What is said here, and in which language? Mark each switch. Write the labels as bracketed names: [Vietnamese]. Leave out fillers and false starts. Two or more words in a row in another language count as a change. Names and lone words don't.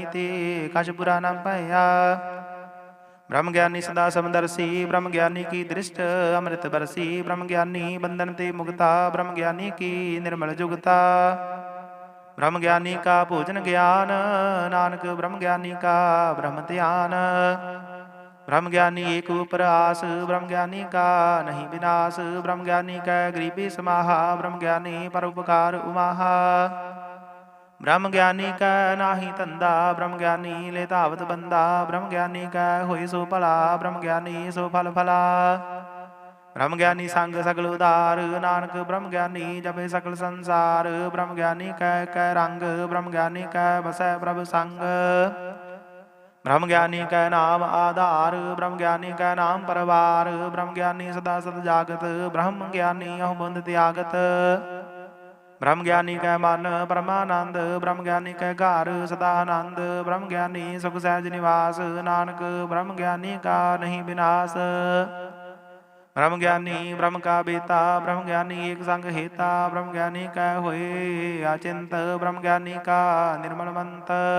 [Hindi] ते कछ बुरा न पाया, ब्रह्म ज्ञानी सदा समदर्शी, ब्रह्म ज्ञानी की दृष्ट अमृत बरसी, ब्रह्म ज्ञानी बंधन ते मुक्ता, ब्रह्म ज्ञानी की निर्मल जुगता, ब्रह्म ज्ञानी का भोजन ज्ञान, नानक ब्रह्म ज्ञानी का ब्रह्म ध्यान, ब्रह्म ज्ञानी एक ऊपर आस, ब्रह्म ज्ञानी का नहीं विनाश, ब्रह्म ज्ञानी का गरीबी समाहा, ब्रह्म ज्ञानी परोपकार उमाहा, ब्रह्म ज्ञानी का नाही धंधा, ब्रह्म ज्ञानी ले धावत बंदा, ब्रह्म ज्ञानी का होई सो भला, ब्रह्म ज्ञानी सो फल फला, ब्रह्म ज्ञानी संग सगल उदार, नानक ब्रह्म ज्ञानी जपे सकल संसार, ब्रह्म ज्ञानी कह रंग, ब्रह्म ज्ञानी कह बसै प्रभ संग, ब्रह्म ज्ञानी का नाम आधार, ब्रह्म ज्ञानी का नाम परवार, ब्रह्म ज्ञानी सदा सद जागत, ब्रह्म ज्ञानी अहु बुंद त्यागत, ब्रह्म ज्ञानी कै मन परमानंद, ब्रह्म ज्ञानी कै घर सदा आनंद, ब्रह्म ज्ञानी सुख सहज निवास, नानक ब्रह्म ज्ञानी का नहीं विनाश, ब्रह्म ज्ञानी ब्रह्म का बेता, ब्रह्म ज्ञानी एक संग हेता, ब्रह्म ज्ञानी कै होए अचिंत, ब्रह्म ज्ञानी का निर्मल मंत,